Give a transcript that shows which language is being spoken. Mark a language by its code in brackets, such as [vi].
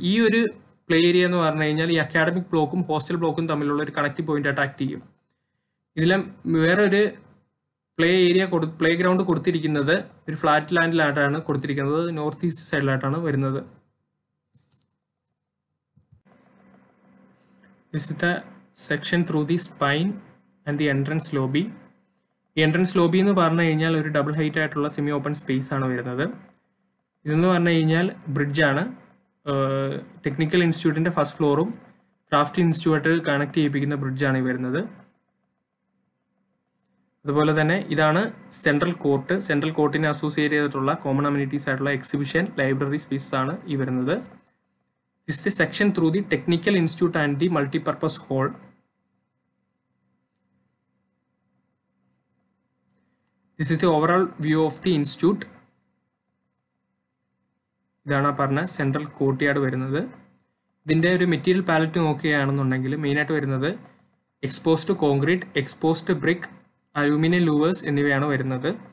[ml] ഈ ഒരു play area എന്ന് പറഞ്ഞു കഴിഞ്ഞാൽ ഈ അക്കാഡമിക് ബ്ലോക്കും ഹോസ്റ്റൽ ബ്ലോക്കും തമ്മിലുള്ള ഒരു കണക്റ്റീവ് പോയിന്റ് ആയിട്ട് ആക്ട് ചെയ്യും. ഇതിലെ വേറൊരു പ്ലേ ഗ്രൗണ്ട് കൊടുത്തിരിക്കുന്നത് ഒരു ഫ്ലാറ്റ് ലാൻഡിലായിട്ടാണ് കൊടുത്തിരിക്കുന്നത്. നോർത്ത് ഈസ്റ്റ് സൈഡിലായിട്ടാണ് വരുന്നത്. [en] This is the section through the spine and the entrance lobby. [ml] ഈ എൻട്രൻസ് ലോബി എന്ന് പറഞ്ഞു കഴിഞ്ഞാൽ ഒരു ഡബിൾ ഹൈറ്റ് ആയിട്ടുള്ള സെമി ഓപ്പൺ സ്പേസ് ആണ് വരുന്നത്. ഇതെന്ന് പറഞ്ഞു കഴിഞ്ഞാൽ ബ്രിഡ്ജാണ്. Technical ഇൻസ്റ്റിറ്റ്യൂട്ടിൻ്റെ first ഫ്ലോറും craft institute connect ചെയ്യിപ്പിക്കുന്ന ബ്രിഡ്ജാണ് ഈ വരുന്നത്. അതുപോലെ തന്നെ ഇതാണ് സെൻട്രൽ കോർട്ട്. സെൻട്രൽ കോർട്ടിനെ അസോസിയേറ്റ് ചെയ്തിട്ടുള്ള കോമൺ അമ്യൂണിറ്റീസ് ആയിട്ടുള്ള എക്സിബിഷൻ, ലൈബ്രറി സ്പേസസ് ആണ് ഈ വരുന്നത്. [en] This is the section through the Technical Institute and the Multipurpose Hall. This is the overall view of the institute. [ml] ഇതാണ് പറഞ്ഞ സെൻട്രൽ കോർട്ട് യാർഡ് വരുന്നത്. ഇതിൻ്റെ ഒരു മെറ്റീരിയൽ പാലറ്റ് നോക്കുകയാണെന്നുണ്ടെങ്കിൽ മെയിനായിട്ട് വരുന്നത് exposed concrete, exposed brick, aluminium louvres എന്നിവയാണ് വരുന്നത്.